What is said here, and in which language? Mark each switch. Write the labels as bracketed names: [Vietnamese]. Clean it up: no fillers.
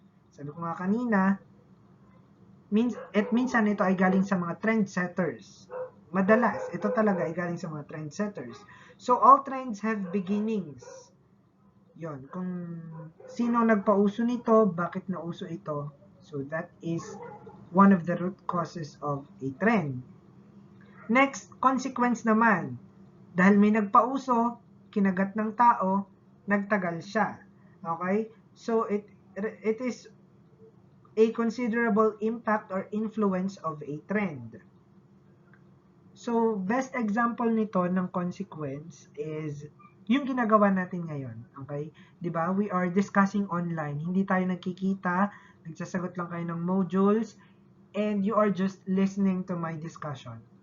[Filipino] Sabi ko nga kanina, minsan ito ay galing sa mga trendsetters. Madalas, ito talaga ay galing sa mga trendsetters. [English] So, all trends have beginnings. [Filipino] Yon, kung sino nagpauso nito, bakit nauso ito. [English] So, that is one of the root causes of a trend. Next, consequence naman. [Filipino] Dahil may nagpauso, kinagat ng tao, nagtagal siya. [English] Okay? So, it is a considerable impact or influence of a trend. [Filipino] So, best example nito ng consequence is yung ginagawa natin ngayon, okay? 'Di ba? [English] We are discussing online. [Filipino] Hindi tayo nagkikita, nagsasagot lang kayo ng modules, [English] and you are just listening to my discussion.